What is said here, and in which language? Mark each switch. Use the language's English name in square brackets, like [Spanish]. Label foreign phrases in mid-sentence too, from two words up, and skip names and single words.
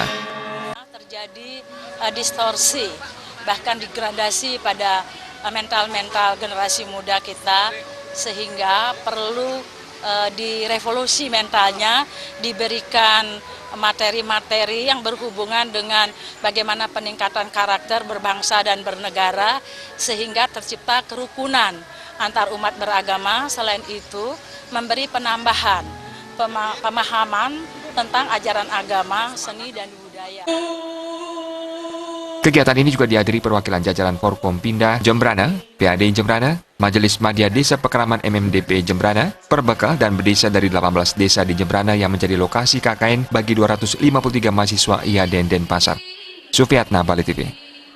[Indonesian] Terjadi distorsi, bahkan degradasi pada mental-mental generasi muda kita, sehingga perlu direvolusi mentalnya, diberikan materi-materi yang berhubungan dengan bagaimana peningkatan karakter berbangsa dan bernegara, sehingga tercipta kerukunan antar umat beragama. Selain itu, memberi penambahan pemahaman tentang ajaran agama, seni, dan budaya. Kegiatan ini juga dihadiri perwakilan jajaran Forkompinda Jembrana, PAD Jembrana, Majelis Madya Desa Pekeraman MMDP Jembrana, Perbekal dan berdesa dari 18 desa di Jembrana yang menjadi lokasi KKN bagi 253 mahasiswa IHDN Denpasar. Sufiatna, Bali TV.